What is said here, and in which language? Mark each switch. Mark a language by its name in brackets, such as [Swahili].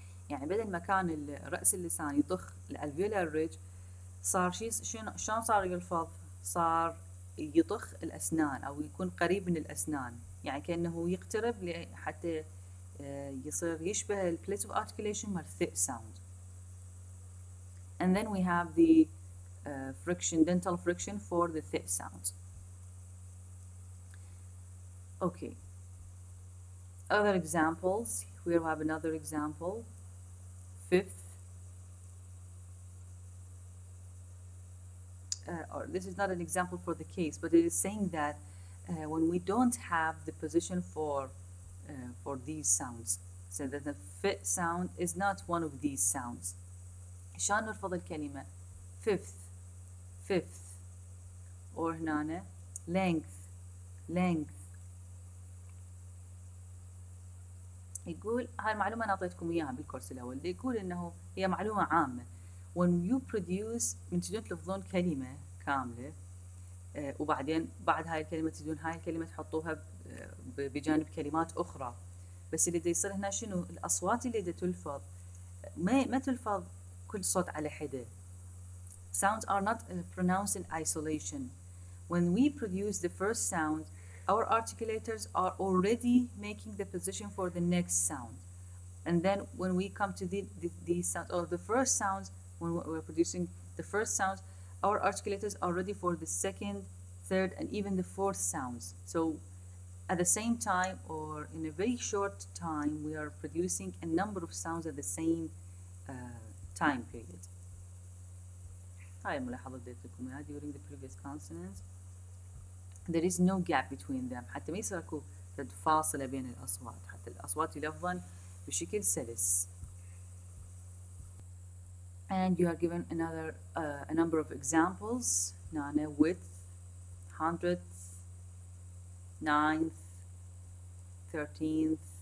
[Arabic] يعني بدل ما كان رأس اللسان يضخ الالفيولار ريدج، صار شلون صار يلفظ؟ صار يضخ الأسنان أو يكون قريب من الأسنان، يعني كأنه يقترب حتى يصير يشبه ال [English] place of articulation [Arabic] مال th sound. [English] And then we have the dental friction for the th sound. Okay. Other examples. Here we have another example. Fifth. or this is not an example for the case, but it is saying that when we don't have the position for these sounds, so that the fit sound is not one of these sounds. [Arabic] شلون نرفض الكلمة [English] fifth fifth or [Arabic] هنا length. يقول هاي المعلومة أنا أعطيتكم إياها بالكورس الأول. يقول إنه هي معلومة عامة. [English] when you produce [Arabic] من تجون تلفظون كلمة كاملة وبعدين بعد هاي الكلمة تجون هاي الكلمة تحطوها بجانب كلمات أخرى، بس اللي دا يصير هنا شنو؟ الأصوات اللي دا تلفظ ما تلفظ كل صوت على حدة. [English] Sounds are not pronounced in isolation. When we produce the first sound, our articulators are already making the position for the next sound. And then when we come to these sounds, or the first sounds, when we're producing the first sounds, our articulators are ready for the second, third, and even the fourth sounds. So at the same time, or in a very short time, we are producing a number of sounds at the same time period. [Arabic] هاي الملاحظة اللي اديتكم اياها. [English] During the previous consonants, there is no gap between them. [Arabic] حتى ما يصير اكو فاصلة بين الأصوات، حتى الأصوات يلفظن بشكل سلس. [English] And you are given another a number of examples. [Arabic] هنا [English] width, 100th, 9th, 13th.